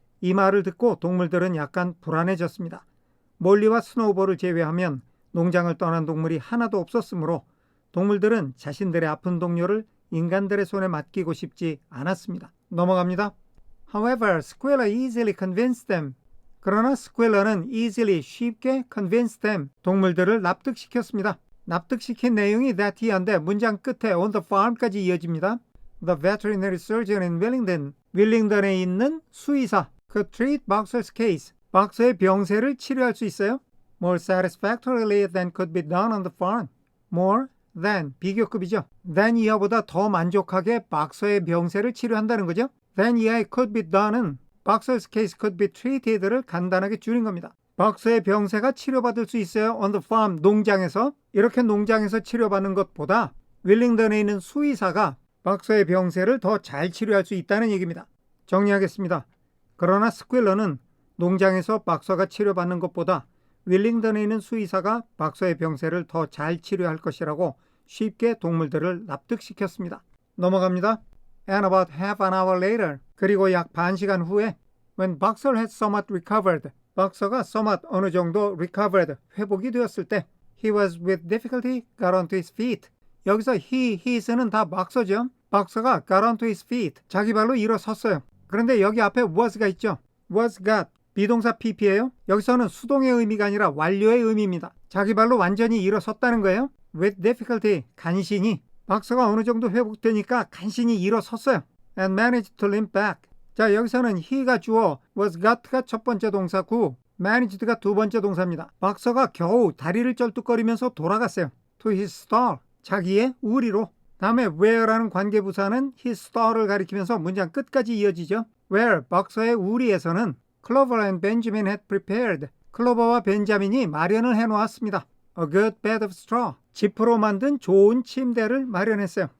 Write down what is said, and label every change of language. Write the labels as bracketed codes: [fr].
[ko] 이 말을 듣고 동물들은 약간 불안해졌습니다. 몰리와 스노우볼을 제외하면 농장을 떠난 동물이 하나도 없었으므로 동물들은 자신들의 아픈 동료를 인간들의 손에 맡기고 싶지 않았습니다. 넘어갑니다. [en] However, Squealer easily convinced them. [ko] 그러나 스퀼러는 easily, 쉽게 convinced them, 동물들을 납득시켰습니다. 납득시킨 내용이 that he인데 문장 끝에 on the farm까지 이어집니다. [en] The veterinary surgeon in Wellington, [ko] 윌링턴에 있는 수의사, [en] could treat Boxer's case, [ko] 박서의 병세를 치료할 수 있어요. [en] More satisfactorily than could be done on the farm. More than, [ko] 비교급이죠. than 이하보다 더 만족하게 박서의 병세를 치료한다는 거죠. than 이하의 could be done은 [en] Boxer's case could be treated [ko] 를 간단하게 줄인 겁니다. 박서의 병세가 치료받을 수 있어요. [en] on the farm, [ko] 농장에서. 이렇게 농장에서 치료받는 것보다 윌링턴에 있는 수의사가 박서의 병세를 더 잘 치료할 수 있다는 얘기입니다. 정리하겠습니다. 그러나 스퀼러는 농장에서 박서가 치료받는 것보다 윌링턴에 있는 수의사가 박서의 병세를 더 잘 치료할 것이라고 쉽게 동물들을 납득시켰습니다. 넘어갑니다. [en] And about half an hour later, [ko] 그리고 약 반 시간 후에 [en] when Boxer had somewhat recovered, [ko] 박서가 [en] somewhat [ko] 어느 정도 [en] recovered, [ko] 회복이 되었을 때 [en] he was with difficulty got onto his feet. [ko] 여기서 his는 다 박서죠. 박서가 [en] got onto his feet, [ko] 자기 발로 일어섰어요. 그런데 여기 앞에 was가 있죠. was got, 비동사 pp예요. 여기서는 수동의 의미가 아니라 완료의 의미입니다. 자기 발로 완전히 일어섰다는 거예요. with difficulty, 간신히. 박서가 어느 정도 회복되니까 간신히 일어섰어요. [en] and managed to limp back. [ko] 자, 여기서는 he가 주어, was got가 첫 번째 동사고 managed가 두 번째 동사입니다. 박서가 겨우 다리를 쩔뚝거리면서 돌아갔어요. to his stall, 자기의 우리로. 다음에 where라는 관계부사는 his stall을 가리키면서 문장 끝까지 이어지죠. where, 박서의 우리에서는 [en] Clover and Benjamin had prepared, [ko] 클로버와 벤자민이 마련을 해놓았습니다. [en] A good bed of straw, [ko] 지프로 만든 좋은 침대를 마련했어요.